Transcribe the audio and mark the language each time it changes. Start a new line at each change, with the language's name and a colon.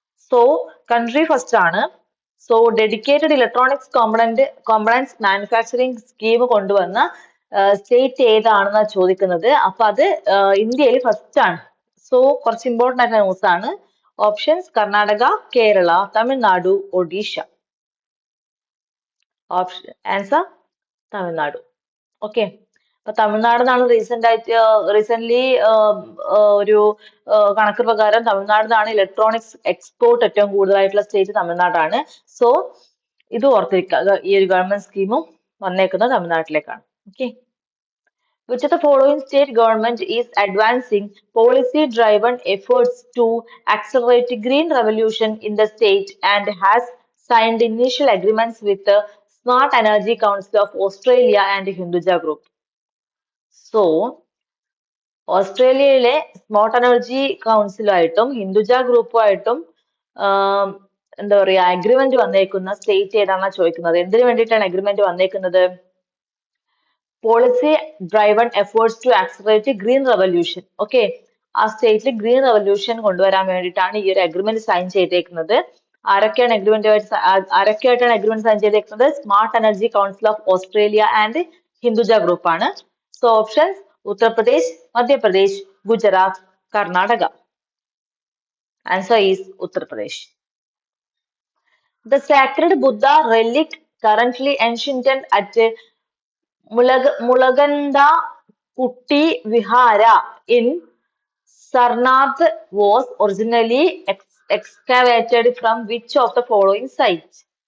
Malayalam: So, country first ആണ്. So, dedicated electronics components manufacturing scheme കൊണ്ടുവന്ന state ഏതാണെന്നാണ് ചോദിക്കുന്നത്. അപ്പൊ അത് ഇന്ത്യയിൽ ഫസ്റ്റ് ആണ്. സോ കുറച്ച് ഇമ്പോർട്ടൻ്റ് ആയിട്ടുള്ള ന്യൂസ് ആണ്. Options Karnataka, Kerala, Tamil Nadu, Odisha. Option answer Tamil Nadu. Okay. അപ്പൊ തമിഴ്നാടിനാണ് റീസെന്റ് ഒരു കണക്ക് പ്രകാരം തമിഴ്നാടിനാണ് ഇലക്ട്രോണിക്സ് എക്സ്പോർട്ട് ഏറ്റവും കൂടുതലായിട്ടുള്ള സ്റ്റേറ്റ് തമിഴ്നാടാണ്. സോ ഇത് ഓർത്തിരിക്കുക, ഈ ഒരു ഗവൺമെന്റ് സ്കീമും വന്നേക്കുന്നത് തമിഴ്നാട്ടിലേക്കാണ്. Okay.
English: Which of the following state government is advancing policy-driven efforts to accelerate green revolution in the state and has signed initial agreements with the Smart Energy Council of Australia and Hinduja Group?
Malayalam: So, ഓസ്ട്രേലിയയിലെ smart energy കൗൺസിലുമായിട്ടും Hinduja ഗ്രൂപ്പുമായിട്ടും എന്താ പറയാ agreement വന്നേക്കുന്ന state ഏതാണെന്നാണ് ചോദിക്കുന്നത്. എന്തിനു വേണ്ടിയിട്ടാണ് agreement വന്നേക്കുന്നത്?
English: Policy driven efforts to accelerate green revolution.
Malayalam: Okay, ആ സ്റ്റേറ്റിൽ ഗ്രീൻ റെവല്യൂഷൻ കൊണ്ടുവരാൻ വേണ്ടിയിട്ടാണ് ഈ ഒരു അഗ്രിമെന്റ് സൈൻ ചെയ്തേക്കുന്നത്. ആരൊക്കെയായിട്ടാണ് അഗ്രിമെന്റ് സൈൻ ചെയ്തേക്കുന്നത്? Smart energy council of Australia and Hinduja group ആണ്. So options Uttar Pradesh, Madhya Pradesh, Gujarat, Karnataka.
English: Answer is Uttar Pradesh. The sacred Buddha relic currently ancient at Mulaganda Kutti Vihara in Sarnath was originally excavated from which of the following sites?